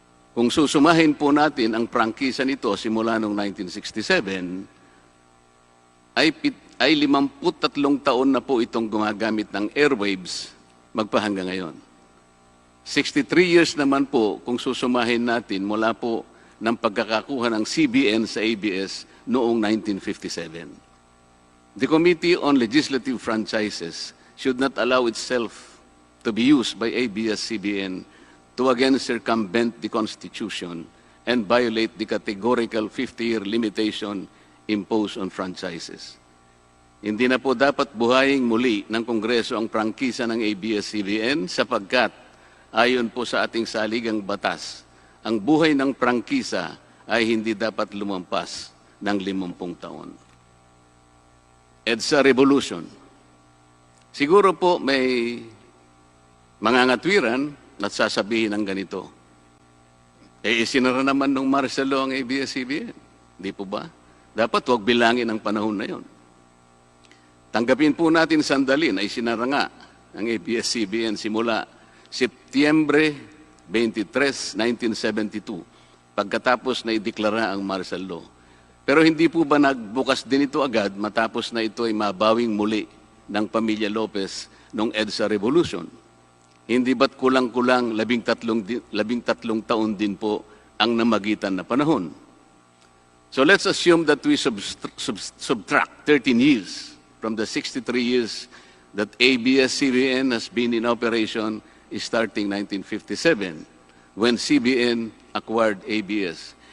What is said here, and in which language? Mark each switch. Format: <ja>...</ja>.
<tl>Kung susumahin po natin ang prangkisa nito simula noong 1967, ay 53 taon na po itong gumagamit ng airwaves magpahanggang ngayon. 63 years naman po kung susumahin natin mula po ng pagkakakuha ng CBN sa ABS noong 1957.</tl> <en>The Committee on Legislative Franchises should not allow itself to be used by ABS-CBN to again circumvent the Constitution and violate the categorical 50-year limitation imposed on franchises.</en> <tl>Hindi na po dapat buhayin muli ng Kongreso ang prangkisa ng ABS-CBN sapagkat ayon po sa ating saligang batas, ang buhay ng prangkisa ay hindi dapat lumampas ng 50 taon. EDSA Revolution. Siguro po may mga ngatwiran at sasabihin ng ganito, isinara naman ng martial law ang ABS-CBN. Di po ba? Dapat huwag bilangin ang panahon na yon. Tanggapin po natin sandali na isinara nga ang ABS-CBN simula Setyembre 23, 1972, pagkatapos na ideklara ang martial law. Pero hindi po ba nagbukas din ito agad matapos na ito ay mabawing muli ng pamilya Lopez noong EDSA Revolution? Hindi ba't kulang-kulang 13 taon din po ang namagitan na panahon?</tl> <en>So let's assume that we subtract 13 years from the 63 years that ABS-CBN has been in operation starting 1957, when CBN acquired ABS.</en>